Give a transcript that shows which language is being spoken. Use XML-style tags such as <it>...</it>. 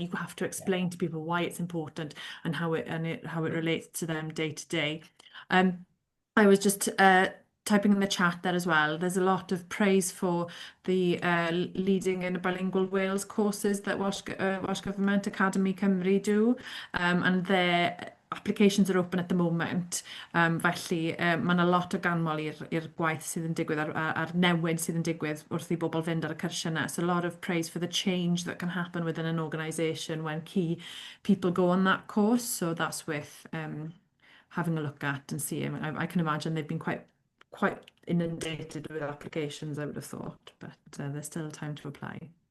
<en>You have to explain to people why it's important and how it relates to them day to day. I was just typing in the chat there as well. There's a lot of praise for the leading in bilingual Wales courses that Welsh Government Academy Cymru do, and their applications are open at the moment.</en> <cy>Felly mae yna lot o ganmol i'r gwaith sydd yn digwydd a'r newid sydd yn digwydd wrth i bobl fynd ar y cyrsiau yna.</cy> <en>So a lot of praise for the change that can happen within an organisation when key people go on that course. So that's worth having a look at and seeing. I can imagine they've been quite inundated with applications, I would have thought, but there's still time to apply.</en>